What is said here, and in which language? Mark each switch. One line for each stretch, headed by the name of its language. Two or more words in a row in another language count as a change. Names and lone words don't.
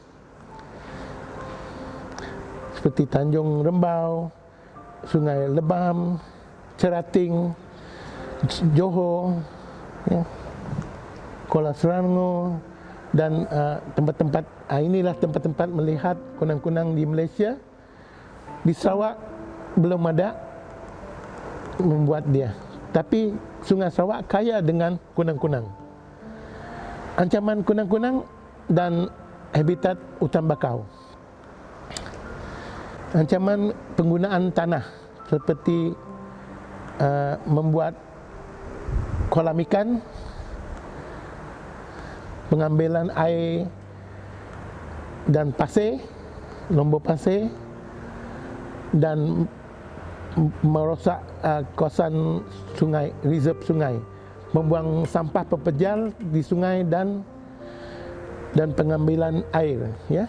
Malay: Seperti Tanjung Rembau, Sungai Lebam, Cerating, Johor, ya, Kuala Selangor, dan tempat-tempat inilah tempat-tempat melihat kunang-kunang di Malaysia. Di Sarawak belum ada membuat dia, tapi Sungai Sarawak kaya dengan kunang-kunang. Ancaman kunang-kunang dan habitat hutan bakau. Ancaman penggunaan tanah seperti membuat kolam ikan, pengambilan air dan pasir, lombor pasir, dan merosak kawasan sungai, reserve sungai, membuang sampah pepejal di sungai dan pengambilan air, ya.